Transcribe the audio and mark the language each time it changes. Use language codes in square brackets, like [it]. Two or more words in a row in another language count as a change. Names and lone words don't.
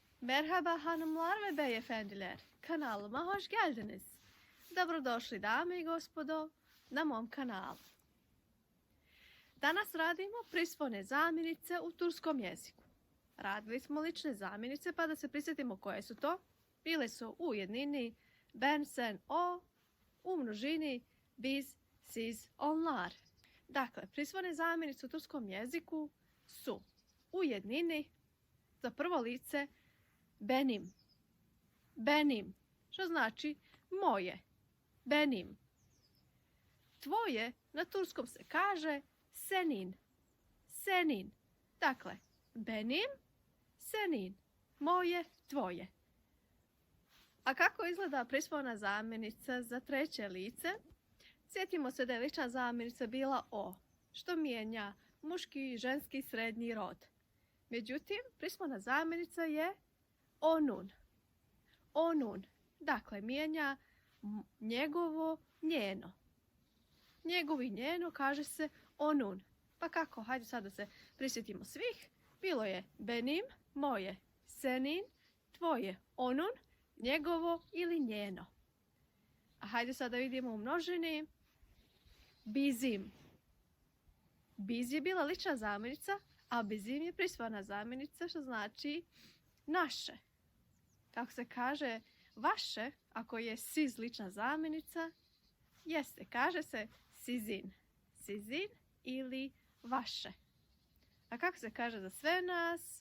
[tr] Merhaba hanımlar ve beyefendiler. Kanalıma hoş geldiniz. [bs] Dobrodošli dame i gospodo na mom kanalu. Danas radimo prisvojne zamjenice u turskom jeziku. Radili smo lične zamjenice pa da se prisjetimo koje su to. Bile su u jednini [tr] ben, sen, o, [bs] u množini [tr] biz, siz, onlar. [bs] Dakle, prisvojne zamjenice u turskom jeziku su u jednini za prvo lice benim. [tr] Benim, [bs] što znači moje. [tr] Benim. [bs] Tvoje na turskom se kaže senin. [tr] Senin. Dakle, benim, senin. [bs] Moje, tvoje. A kako izgleda prisvojna zamjenica za treće lice? Sjetimo se da je lična zamjenica bila o, što mijenja muški, ženski, srednji rod. Međutim, prisvojna zamjenica je onun. [tr] Onun. [bs] Dakle, mijenja njegovo, njeno. Njegovo i njeno kaže se onun. Pa kako? Hajde sad da se prisjetimo svih. Bilo je benim, moje, senin, tvoje, onun, njegovo ili njeno. A hajde sad da vidimo u množini. [tr] Bizim. [bs] Biz je bila lična zamjenica, a bizim je prisvojna zamjenica, što znači naše. Kako se kaže vaše, ako je siz lična zamjenica, jeste, kaže se sizin. Sizin ili vaše. A kako se kaže za sve nas?